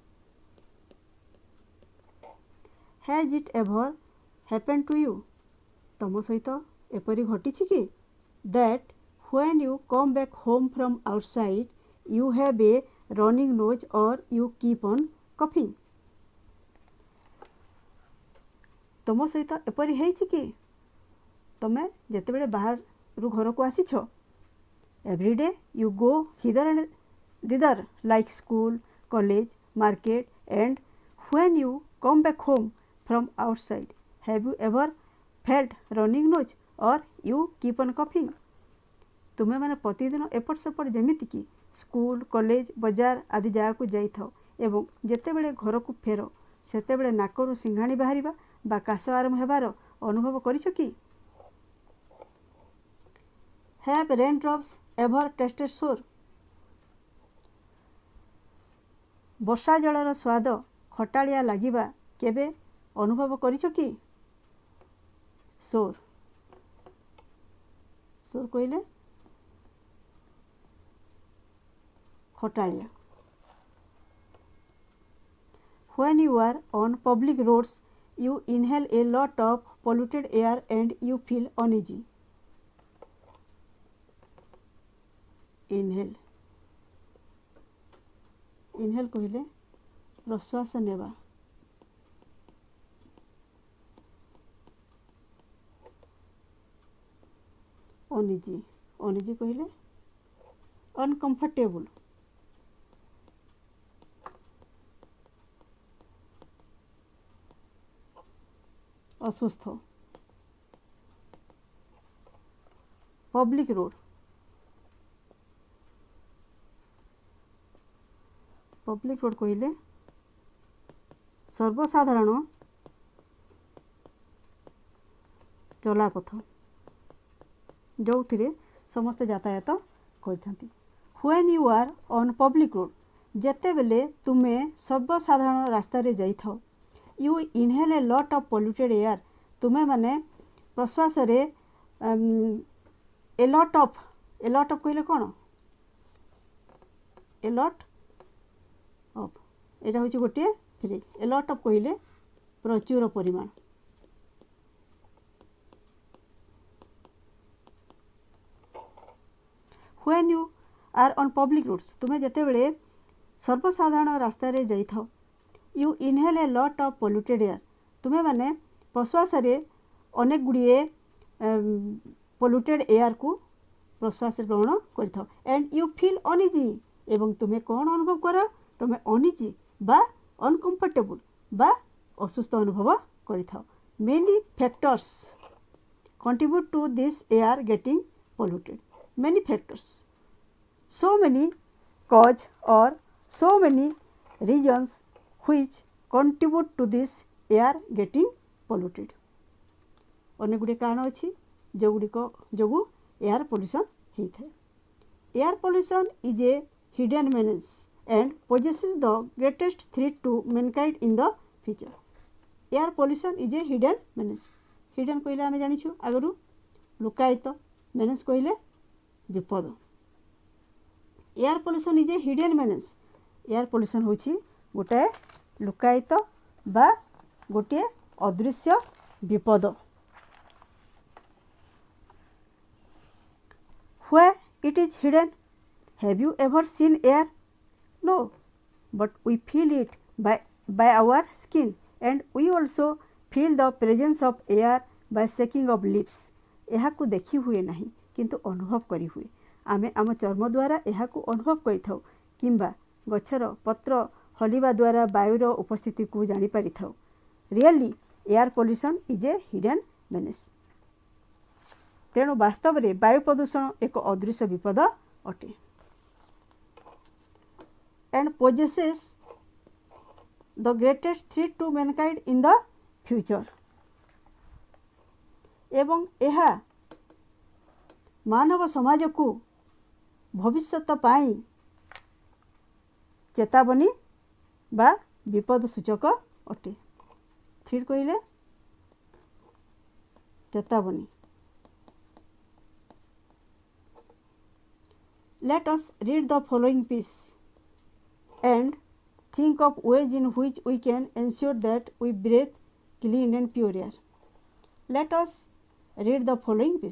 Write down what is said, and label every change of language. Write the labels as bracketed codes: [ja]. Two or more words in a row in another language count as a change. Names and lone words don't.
[en] Has it ever happened to you? [or] ତୁମ ସହିତ ଏପରି ଘଟିଛି କି [en] that when you come back home from outside you have a running nose or you keep on coughing? [or] ତୁମ ସହିତ ଏପରି ହେଇଛି କି ତୁମେ ଯେତେବେଳେ ବାହାର ରୁ ଘର କୁ ଆସିଛ [en] Every day you go hither and thither like school, college, market, and when you come back home from outside, have you ever felt running nose or you keep on coughing? [or] ତୁମେ ମାନେ ପ୍ରତିଦିନ ଏପଟ ସେପଟ ଯେମିତିକି ସ୍କୁଲ କଲେଜ ବଜାର ଆଦି ଜାଗାକୁ ଯାଇଥାଉ ଏବଂ ଯେତେବେଳେ ଘରକୁ ଫେର ସେତେବେଳେ ନାକରୁ ସିଙ୍ଘାଣି ବାହାରିବା ବା କାଶ ଆରମ୍ଭ ହେବାର ଅନୁଭବ କରିଛ କି? [en] Have raindrops ever tasted sour? [or] ବର୍ଷା ଜଳର ସ୍ୱାଦ ଖଟାଳିଆ ଲାଗିବା କେବେ ଅନୁଭବ କରିଛ କି? [en] sour sour [or] କହିଲେ ଖଟାଳିଆ. [en] When you are on public roads, you inhale a lot of polluted air and you feel uneasy. Inhale. [or] Inhale କହିଲେ ପ୍ରଶ୍ୱାସ ନେବା. [en] uneasy. [or] uneasy କହିଲେ uncomfortable. ଅସୁସ୍ଥ. [en] public road. [or] ପବ୍ଲିକ୍ ରୋଡ଼ କହିଲେ ସର୍ବସାଧାରଣ ଚଲାପଥ ଯେଉଁଥିରେ ସମସ୍ତେ ଯାତାୟାତ କରିଥାନ୍ତି. [en] When you are on public road, [or] ଯେତେବେଳେ ତୁମେ ସର୍ବସାଧାରଣ ରାସ୍ତାରେ ଯାଇଥାଅ, [en] you inhale a lot of polluted air, [or] ତୁମେ ମାନେ ପ୍ରଶ୍ୱାସରେ [en] a lot of [or] କହିଲେ କ'ଣ? [en] a lot of [or] ଏଇଟା ହେଉଛି ଗୋଟିଏ ଫ୍ରେଜ୍. [en] a lot of [or] କହିଲେ ପ୍ରଚୁର ପରିମାଣ. [en] when you are on public roads, [or] ତୁମେ ଯେତେବେଳେ ସର୍ବସାଧାରଣ ରାସ୍ତାରେ ଯାଇଥାଅ, [en] you inhale a lot of polluted air, [or] ତୁମେ ମାନେ ପ୍ରଶ୍ୱାସରେ ଅନେକ ଗୁଡ଼ିଏ [en] polluted air [or] କୁ ପ୍ରଶ୍ୱାସରେ ଗ୍ରହଣ କରିଥାଅ. [en] and you feel uneasy, [or] ଏବଂ ତୁମେ କ'ଣ ଅନୁଭବ କର? ତୁମେ uneasy ବା uncomfortable ବା ଅସୁସ୍ଥ ଅନୁଭବ କରିଥାଅ. [en] many factors contribute to this air getting polluted. many factors, so many cause or so many reasons which contribute to this air getting polluted. [or] ଅନେକ ଗୁଡ଼ିଏ କାରଣ ଅଛି ଯେଉଁଗୁଡ଼ିକ ଯୋଗୁଁ [en] air pollution [or] ହେଇଥାଏ. [en] air pollution is a hidden menace and possesses the greatest threat to mankind in the future. air pollution is a hidden menace. [or] hidden କହିଲେ ଆମେ ଜାଣିଛୁ ଆଗରୁ ଲୁକାୟିତ, menace କହିଲେ ବିପଦ. [en] air pollution is a hidden menace. air pollution [or] ହେଉଛି ଗୋଟାଏ ଲୁକାୟିତ ବା ଗୋଟିଏ ଅଦୃଶ୍ୟ ବିପଦ. [en] where it is hidden, have you ever seen air? no, but we feel it by our skin, and we also feel the presence of air by shaking of leaves. [or] ଏହାକୁ ଦେଖି ହୁଏ ନାହିଁ କିନ୍ତୁ ଅନୁଭବ କରି ହୁଏ. ଆମେ ଆମ ଚର୍ମ ଦ୍ୱାରା ଏହାକୁ ଅନୁଭବ କରିଥାଉ କିମ୍ବା ଗଛର ପତ୍ର ହଲିବା ଦ୍ୱାରା ବାୟୁର ଉପସ୍ଥିତିକୁ ଜାଣିପାରିଥାଉ. [en] really air pollution is a hidden menace. [or] ତେଣୁ ବାସ୍ତବରେ ବାୟୁ ପ୍ରଦୂଷଣ ଏକ ଅଦୃଶ୍ୟ ବିପଦ ଅଟେ. [en] and possesses the greatest threat to mankind in the future. [or] ଏବଂ ଏହା ମାନବ ସମାଜକୁ ଭବିଷ୍ୟତ ପାଇଁ ଚେତାବନୀ ବା ବିପଦ ସୂଚକ ଅଟେ. threat କହିଲେ ଚେତାବନୀ. [en] let us read the following piece and think of ways in which we can ensure that we breathe clean and pure air. let us read the following piece.